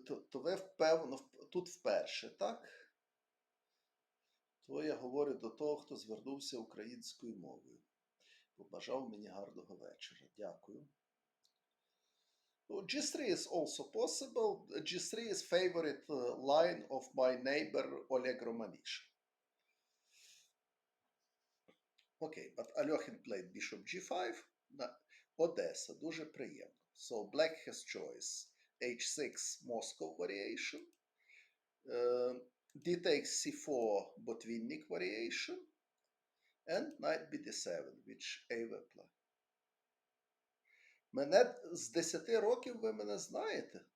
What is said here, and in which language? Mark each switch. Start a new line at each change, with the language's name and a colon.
Ukrainian: То ви, впевнено, тут вперше, так? То я говорю до того, хто звернувся українською мовою. Побажав мені гарного вечора. Дякую.
English: G3 is also possible. G3 is favorite line of my neighbor Oleg Romanishin. Okay, but Alekhine played bishop g5.
Ukrainian: Odessa, дуже приємно.
English: So black has choice. h6 Moscow variation. D takes c4 Botvinnik variation. And knight bd7, which Euwe play.
Ukrainian: Мене з 10 років ви мене знаєте?